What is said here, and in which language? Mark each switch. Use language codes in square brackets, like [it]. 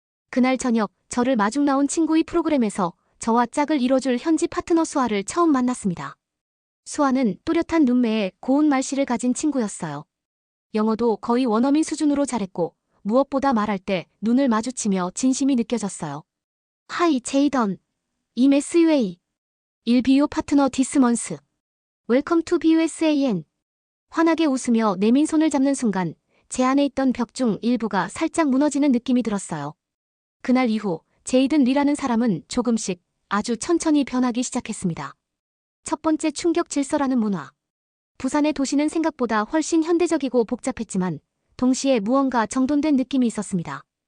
[ko] 그날 저녁 저를 마중 나온 친구의 프로그램에서 저와 짝을 이뤄줄 현지 파트너 수아를 처음 만났습니다. 수아는 또렷한 눈매에 고운 말씨를 가진 친구였어요. 영어도 거의 원어민 수준으로 잘했고 무엇보다 말할 때 눈을 마주치며 진심이 느껴졌어요. [en] Hi, 제이던. I'm SUA. I'll be your partner this month. Welcome to BUSAN. [ko] 환하게 웃으며 내민 손을 잡는 순간 제 안에 있던 벽 중 일부가 살짝 무너지는 느낌이 들었어요. 그날 이후 제이든 리라는 사람은 조금씩 아주 천천히 변하기 시작했습니다. 첫 번째 충격 질서라는 문화. 부산의 도시는 생각보다 훨씬 현대적이고 복잡했지만 동시에 무언가 정돈된 느낌이 있었습니다.